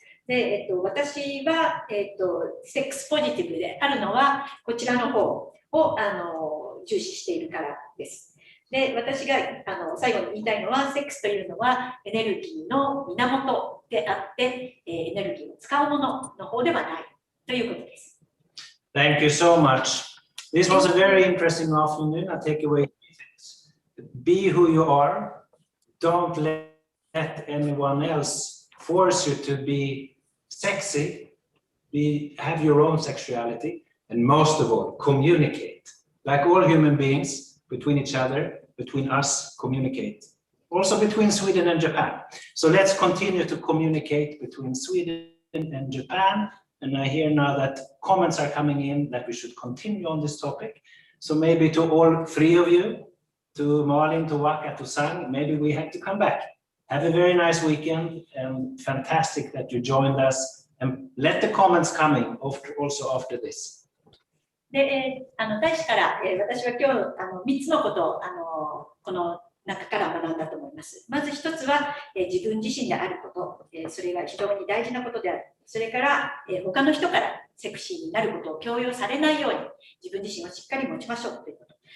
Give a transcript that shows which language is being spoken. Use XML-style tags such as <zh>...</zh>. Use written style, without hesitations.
<ja>で、私は、セックスポジティブであるのはこちらの方を重視しているからです。で、私が最後に言いたいのは、セックスというのはエネルギーの源であって、エネルギーを使うものの方ではないということです。</ja> <en>Thank you so much. This was a very interesting afternoon. I take away things. Be who you are. Don't let anyone else force you to be sexy. Have your own sexuality. And most of all, communicate. Like all human beings, between each other, between us, communicate. Also between Sweden and Japan. So let's continue to communicate between Sweden and Japan. And I hear now that comments are coming in that we should continue on this topic. So maybe to all three of you, to Maarlin, to Waka, to Sang, maybe we have to come back. Have a very nice weekend and fantastic that you joined us. And let the comments coming also after this.</en> <ja>で、大使から、私は今日3つのことをこの中から学んだと思います。まず一つは、自分自身であること、それが非常に大事なことである。それから、他の人からセクシーになることを強要されないように自分自身をしっかり持ちましょうということ。</ja>